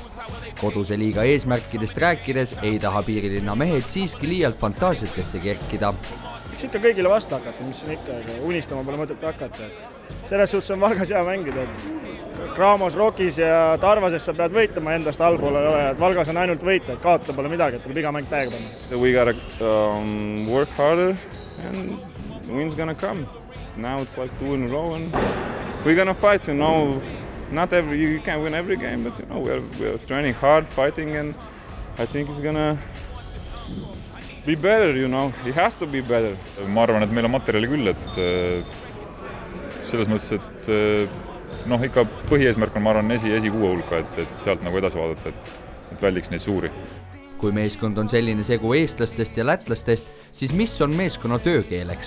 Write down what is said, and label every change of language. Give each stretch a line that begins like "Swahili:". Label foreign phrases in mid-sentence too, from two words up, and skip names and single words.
Estonian: Koduse liiga eesmärkidest rääkides ei taha piirilinna mehed siiski liialt fantaasiatesse kerkida. Eks ikka kõigile vastu hakata, mis siin ikka, unistama pole mõtet hakata. Selles suhtes on Valgas hea mängida. Kramos, Rokis ja Tarvases sa pead võitama, endast allpool ei ole, et Valgas on ainult võita, et kaotada pole midagi, et tuleb iga mäng täiega panna.
English: We gotta work harder and win's gonna come. Now it's like 2 in a row and we're gonna fight, you know. You can't win every game, but you know, we're training hard, fighting and I think it's gonna be better, you know, it has to be better.
Estonian: Ma arvan, et meil on materjali küll, et selles mõttes, et ikka põhieesmärk on, ma arvan, esi 6 hulka, et sealt nagu edasi vaadata, et väldiks neid suuri. Kui meeskond on selline segu eestlastest ja lätlastest, siis mis on meeskonna töökeeleks?